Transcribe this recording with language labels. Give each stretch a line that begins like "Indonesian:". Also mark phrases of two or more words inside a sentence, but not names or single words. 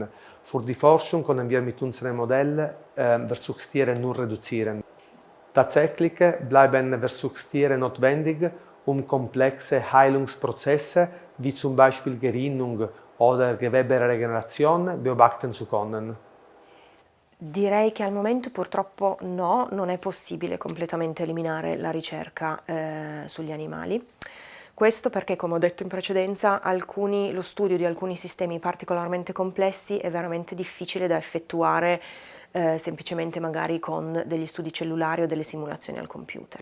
German: Für die Forschung können wir mit unseren Modellen Versuchstiere nur reduzieren. Tatsächlich bleiben Versuchstiere notwendig, um komplexe Heilungsprozesse wie zum Beispiel Gerinnung oder Geweberegeneration beobachten zu können.
Italian: Direi che al momento purtroppo no, non è possibile completamente eliminare la ricerca sugli animali. Questo perché, come ho detto in precedenza, lo studio di alcuni sistemi particolarmente complessi è veramente difficile da effettuare semplicemente magari con degli studi cellulari o delle simulazioni al computer.